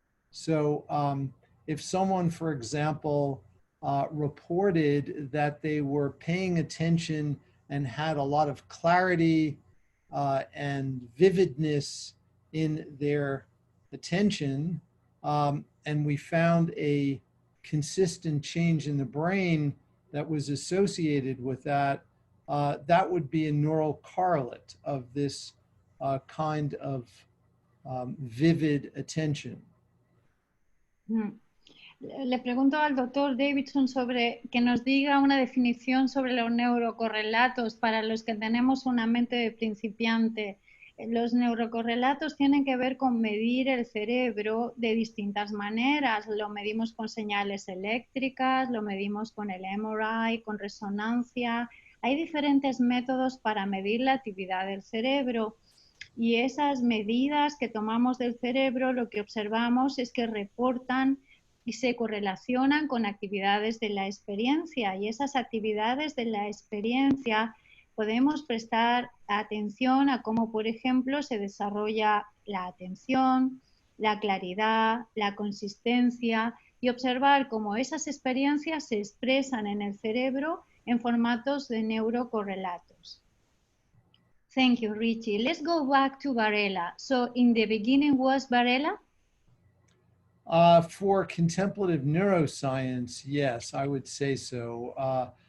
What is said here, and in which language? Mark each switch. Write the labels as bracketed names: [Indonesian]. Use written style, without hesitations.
[English] So if someone, for example, reported that they were paying attention and had a lot of clarity and vividness in their attention, and we found a consistent change in the brain that was associated with that, that would be a neural correlate of this kind of vivid attention. [Spanish] Le pregunto al doctor Davidson sobre que nos diga una definición sobre los neurocorrelatos para los que tenemos una mente de principiante. Los neurocorrelatos tienen que ver con medir el cerebro de distintas maneras. Lo medimos con señales eléctricas, lo medimos con el MRI, con resonancia. Hay diferentes métodos para medir la actividad del cerebro. Y esas medidas que tomamos del cerebro, lo que observamos es que reportan y se correlacionan con actividades de la experiencia, y esas actividades de la experiencia podemos prestar atención a cómo, por ejemplo, se desarrolla la atención, la claridad, la consistencia, y observar cómo esas experiencias se expresan en el cerebro en formatos de neurocorrelatos. [English] Thank you, Richie. Let's go back to Varela. So in the beginning was Varela? For contemplative neuroscience, yes, I would say so.